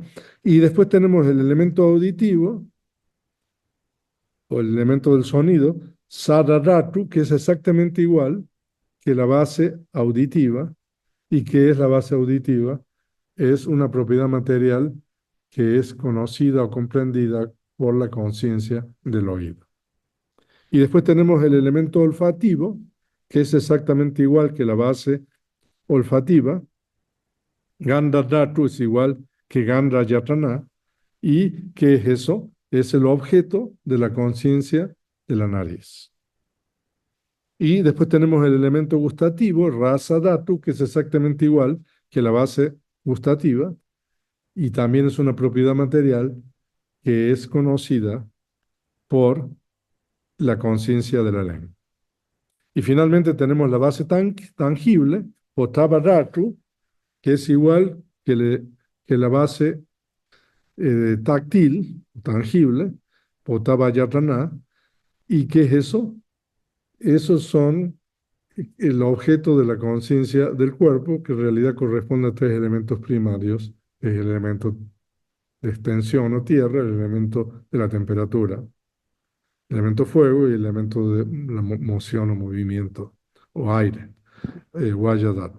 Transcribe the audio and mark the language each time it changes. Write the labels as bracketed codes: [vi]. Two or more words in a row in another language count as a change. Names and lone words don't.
[es] Y después tenemos el elemento auditivo, o el elemento del sonido, Sadaratu, que es exactamente igual que la base auditiva. ¿Y qué es la base auditiva? Es una propiedad material que es conocida o comprendida por la conciencia del oído. Y después tenemos el elemento olfativo, que es exactamente igual que la base olfativa. [pi] Gandha Dhatu [es] es igual que [pi] Gandha Yatana. [es] ¿Y qué es eso? Es el objeto de la conciencia de la nariz. Y después tenemos el elemento gustativo, [pi] rasa dhatu, [es] que es exactamente igual que la base gustativa y también es una propiedad material que es conocida por la conciencia de la lengua. Y finalmente tenemos la base tangible, [pi] potaba dhatu, [es] que es igual que la base táctil, tangible, [pi] potaba yatana. [es] ¿Y qué es eso? Esos son el objeto de la conciencia del cuerpo, que en realidad corresponde a tres elementos primarios, es el elemento de extensión o tierra, el elemento de la temperatura, el elemento fuego y el elemento de la moción o movimiento o aire, Vajradhatu.